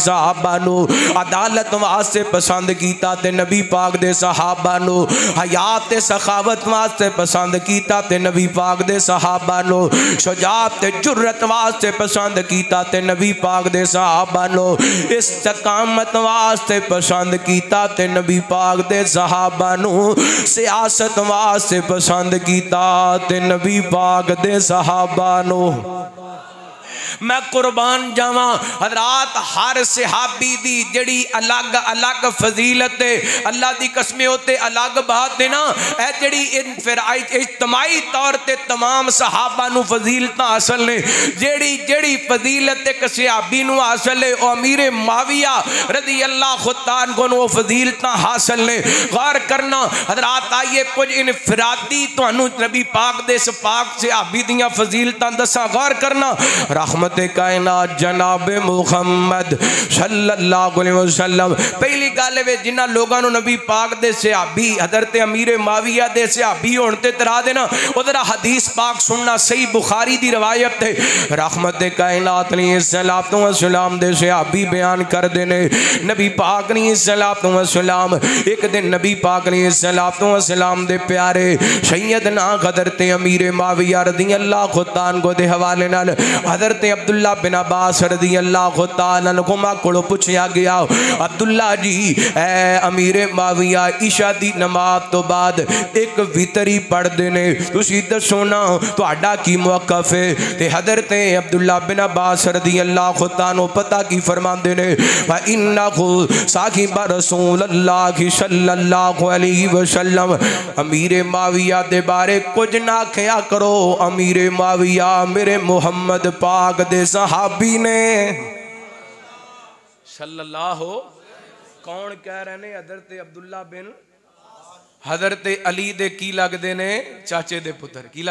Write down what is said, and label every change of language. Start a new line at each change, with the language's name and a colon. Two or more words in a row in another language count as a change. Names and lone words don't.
Punjabi: صحابہ نوں عدالت واسطے پسند کیتا تے نبی پاک دے صحابہ نوں حیات تے سخاوت واسطے پسند کیتا تے نبی پاک دے صحابہ نوں شجاعت تے جرأت واسطے پسند کیتا تے نبی پاک دے صحابہ نوں استقامت واسطے پسند کیتا تے نبی پاک دے صحابہ نوں سیاست واسطے پسند کیتا تے نبی پاک دے صحابہ نوں. میں قربان جاواں حضرات ہر صحابی دی جیہڑی الگ الگ فضیلت ہے اللہ دی قسمیں ہوتے الگ بات ہے نا اے جیہڑی اجتماعی طور تے تمام صحابہ نوں فضیلت حاصل نے جیہڑی جیہڑی فضیلت اک صحابی نوں حاصل ہے او امیر معاویہ
Arabic: رضي الله تعالى
Punjabi: کو وو فضیلت حاصل نے غور کرنا حضرات آئیے کجھ انفرادی تہانوں نبی پاک دے اس پاک صحابی دیاں فضیلتاں دساں غور کرنا رحمت کائنات جناب محمد
Arabic: صلى الله عليه وسلم
Punjabi: پہلی گل وے جنہاں لوکاں نوں نبی پاک دے صحابی حضرت امیر معاویہ دے صحابی ہون تے ترا دینا ادھر حدیث پاک سننا صحیح بخاری دی روایت ہے رحمت کائنات
Arabic: عليه الصلاة والسلام
Punjabi: دے صحابی بیان کر دینے نبی پاک अलैहिस्सलातु वस्सलाम اک دن نبی پاک
Arabic: عليه الصلاة والسلام
Punjabi: دے پیارے سیدنا حضرت امیر معاویہ
Arabic: رضي الله تعالى عنه
Punjabi: دے حوالے نال حضرت عبداللہ बिन अब्बास
Arabic: رضي الله تعالى عنهما
Punjabi: کولوں پچھیا گیا عبداللہ جی اے امیر معاویہ عشاء دی نماز تو بعد اک وتری پڑھدے نے تسی دسو نا تہاڈا کی موقف ہے تے حضرت عبداللہ بن عباس
Arabic: رضي الله تعالى عنه
Punjabi: پتا کی فرماندے نے
Arabic: وإنه صاحب رسول الله صلى الله عليه وسلم
Punjabi: امیر معاویہ دے بارے کجھ نا کھیا کرو امیر معاویہ میرے محمد پاک دے صحابی نے सल्लल्लाहु کون کہہ رہے نے حضرت عبداللہ بن حضرت علی دے کی لگدے نے چاچے دے پتر کی